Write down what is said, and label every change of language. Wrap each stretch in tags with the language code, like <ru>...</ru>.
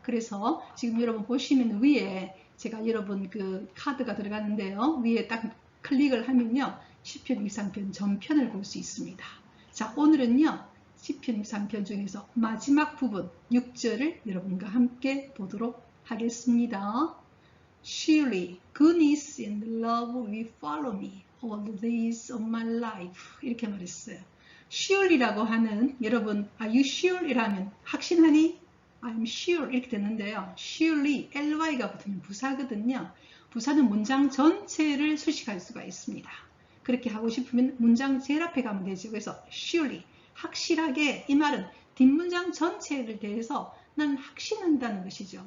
<ko>그래서 지금 여러분 보시면 위에 제가 여러분 그 카드가 들어가는데요. 위에 딱 클릭을 하면요. 시편 23편 전편을 볼 수 있습니다. 자, 오늘은요. 시편 23편 중에서 마지막 부분 6절을 여러분과 함께 보도록 하겠습니다.</ko> <en>Surely goodness and love will follow me all the days of my life.</en> <ko>이렇게 말했어요. Surely라고 하는 여러분</ko> <en>Are you sure?</en> <ko>이라면 확신하니?</ko> <en>I'm sure</en> <ko>이렇게 되는데요. Surely ly가 붙으면 부사거든요. 부사는 문장 전체를 수식할 수가 있습니다. 그렇게 하고 싶으면 문장 제일 앞에 가면 되죠. 그래서 surely 확실하게, 이 말은 뒷문장 전체를 대해서 난 확신한다는 것이죠.</ko>